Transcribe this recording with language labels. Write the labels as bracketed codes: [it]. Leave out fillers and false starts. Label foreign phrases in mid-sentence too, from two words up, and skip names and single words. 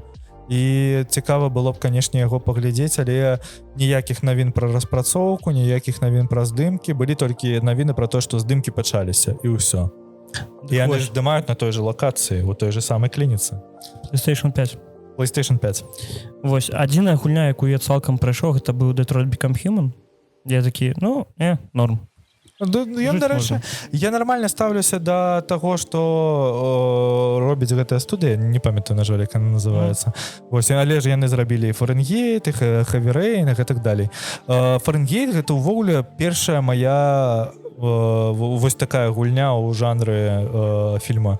[be] І цікава было б, канешне, яго паглядзець, але ніякіх навін пра распрацоўку, ніякіх навін пра здымкі, былі толькі навіны пра тое, што здымкі пачаліся, і ўсё. І яны ж здымаюць на той же лакацыі, у той же самай клініцы. PlayStation 5. PlayStation 5. Вось, адзіная гульня, якую я цалкам прайшоў, гэта быў Detroit Become Human. Я такі, норм. Я нормально ставлюся да таго, што робіць гэтая студыя, не памятаю, на жаль, як она называецца. Вось, але ж яны зрабілі Фаренгейт, Heavy Rain і так далей. Фаренгейт гэта ўвогуле першая моя вось такая гульня ў жанры фільма.